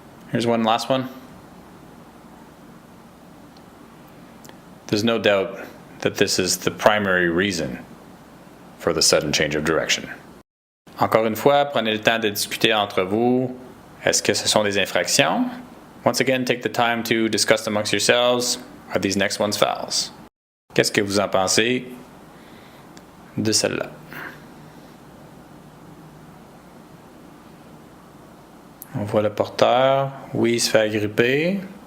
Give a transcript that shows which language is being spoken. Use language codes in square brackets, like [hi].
[en] Here's one last one. There's no doubt that this is the primary reason for the sudden change of direction. [fr] Encore une fois, prenez le temps de discuter entre vous. Est-ce que ce sont des infractions? [en] Once again, take the time to discuss amongst yourselves. Are these next ones fouls? [fr] Qu'est-ce que vous en pensez de celle-là? On voit le porteur. Oui, il se fait agripper.